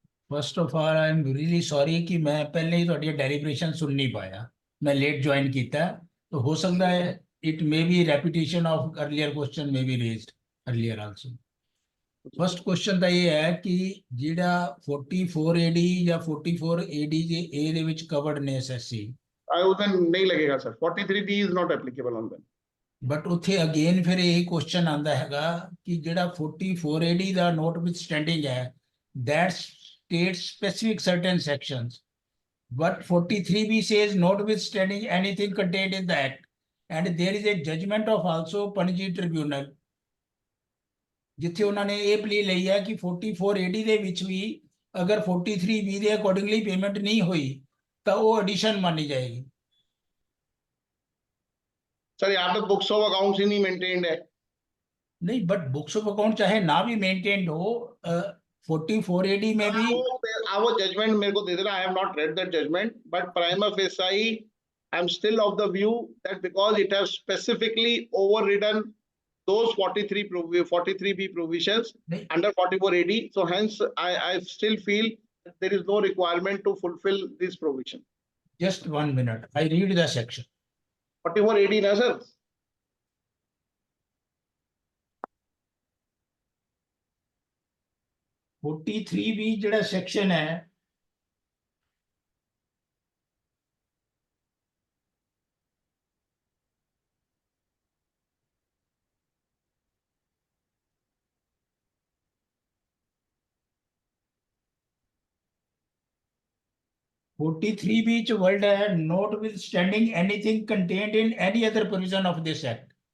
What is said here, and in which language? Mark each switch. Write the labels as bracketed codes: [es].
[en] first of all I am really sorry [hi] कि मैं पहले ही थोड़ी डेलीब्रेशन सुन नहीं पाया, मैं लेट ज्वाइन किया, तो हो सकता है [en] It may be repetition of earlier question may be raised earlier also. [pa] First question ਤਾਂ ਇਹ ਹੈ ਕਿ ਜਿਹੜਾ 44 AD ਜਾਂ 44 AD ए ਦੇ ਵਿੱਚ ਕਵਰਡ ਨੇ SSC, [hi] उधर नहीं लगेगा sir, [en] 43B is not applicable on them. [pa] But ਉੱਥੇ ਅਗੇਨ ਫਿਰ ਇਹ ਕੁਐਸਚਨ ਆਂਦਾ ਹੈਗਾ ਕਿ ਜਿਹੜਾ 44 AD ਦਾ note with standing ਹੈ, [en] that states specific certain sections, but 43B says notwithstanding anything contained in the act, and there is a judgment of also Panji Tribunal [pa] ਜਿੱਥੇ ਉਹਨਾਂ ਨੇ ਇਹ ਪਲੀ ਲਈ ਹੈ ਕਿ 44 AD ਦੇ ਵਿੱਚ ਵੀ ਅਗਰ 43B ਦੇ ਅਕੋਰਡਿੰਗਲੀ ਪੇਮੈਂਟ ਨਹੀਂ ਹੋਈ ਤਾਂ ਉਹ ਐਡੀਸ਼ਨ ਮੰਨੀ ਜਾਏਗੀ। [hi] सर यहाँ पे बुक्स ऑफ अकाउंट्स ही नहीं मेंटेन्ड है। नहीं, बट बुक्स ऑफ अकाउंट चाहे ना भी मेंटेन्ड हो, 44AD में भी वो जजमेंट मेरे को दे देना। [en] I have not read that judgment, but prima facie I am still of the view that because it has specifically overridden those 43B provisions under 44AD, so hence I still feel that there is no requirement to fulfill this provision. just 1 minute, I read the section. 44AD na sir? 43B ਜਿਹੜਾ section है, (43B) ਚ word है notwithstanding anything contained in any other provision of this act.